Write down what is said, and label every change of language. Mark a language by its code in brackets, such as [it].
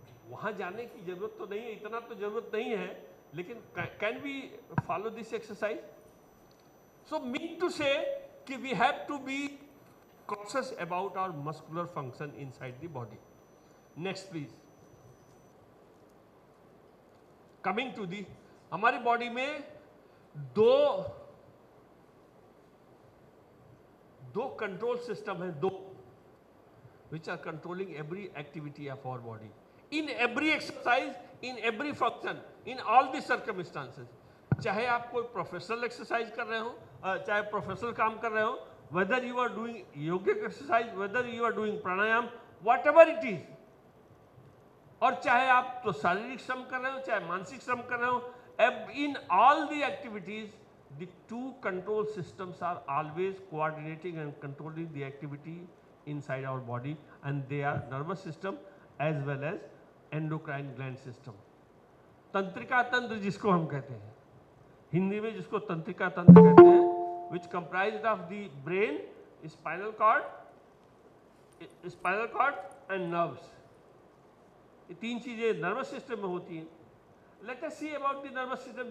[hi] वहां जाने की जरूरत तो नहीं है, इतना तो जरूरत नहीं है, लेकिन [en] Can we follow this exercise? So mean to say कि we have to be conscious about our muscular function inside the body. Next please. Coming to the, [hi] हमारी बॉडी में दो कंट्रोल सिस्टम है, [en] which are controlling every activity of our body, in every exercise, in every function, in all the circumstances. [hi] चाहे आप कोई professional exercise कर रहे हो, [en] चाहे प्रोफेशनल काम कर रहे हो, whether you are doing yogic exercise, whether you are doing pranayam, whatever it is, [hi] और चाहे आप तो शारीरिक श्रम कर रहे हो, [en] चाहे मानसिक श्रम कर रहे हो, in all the activities, the two control systems are always coordinating and controlling the activity inside our body, and they are nervous system as well as endocrine gland system. [hi] तंत्रिका तंत्र जिसको हम कहते हैं, हिंदी में जिसको तंत्रिका तंत्र कहते हैं, [en] which comprised of the brain, spinal cord and nerves. [hi] ये 3 चीजें नर्वस सिस्टम में होती हैं। [en] Let us see about the nervous system.